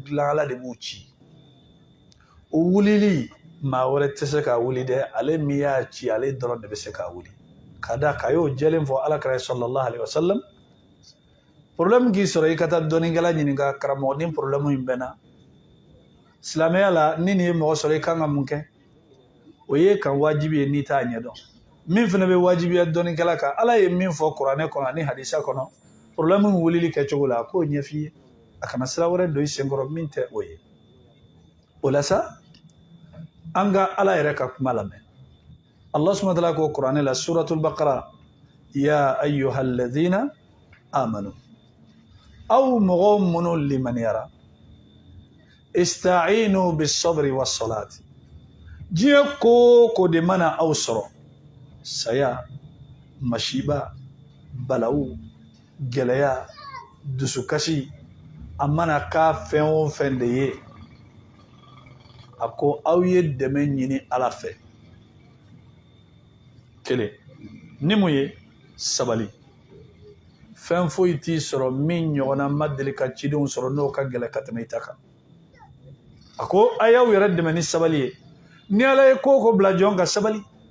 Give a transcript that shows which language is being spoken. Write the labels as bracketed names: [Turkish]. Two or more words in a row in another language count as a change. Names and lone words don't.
[Bambara] dilan ala de b'u ci o wulili maa wɛrɛ tɛ se ka wuli dɛ ale min y'a ci ale dɔrɔn de bɛ se ka wuli ka da k'a y'o jɛlen fɔ alakira [Arabic] صلى الله عليه وسلم [Bambara] problème k'i sɔrɔ i ka taa dɔnnikɛla ɲininka karamɔgɔ ni problème in bɛ na silamɛya la ni nin ye mɔgɔ sɔrɔ i kan ka mun kɛ o ye kan wajibi ye n'i t'a ɲɛdɔn min fana bɛ wajibiya dɔnnikɛla kan ala ye min fɔ kuranɛ kɔnɔ ani hadisa kɔnɔ problème wulili kɛcogo la a k'o ɲɛf'i ye a kana sira wɛrɛ don i senkɔrɔ min tɛ o ye o la sa an ka ala yɛrɛ ka kuma lamɛn [Arabic] الله سبحانه وتعالى [Bambara] ko kuranɛ la suratul baqara [Arabic] يا أيها الذين آمنوا [Bambara] aw mɔgɔ minnu limaniyara [Arabic] استعينوا بالصبر والصلاة [Bambara] diɲɛ ko ko de mana aw sɔrɔ saya masiba balawu gɛlɛya dusukasi a mana k'a fɛn o fɛn de ye a ko aw ye dɛmɛ ɲini ala fɛ kelen ni mun ye sabali fɛn foyi t'i sɔrɔ min ɲɔgɔnna ma deli ka cidenw sɔrɔ n'o ka gɛlɛ ka tɛmɛ i ta kan a ko a y'aw yɛrɛ dɛmɛ ni sabali ye ni ala ye ko ko bila jɔn ka sabali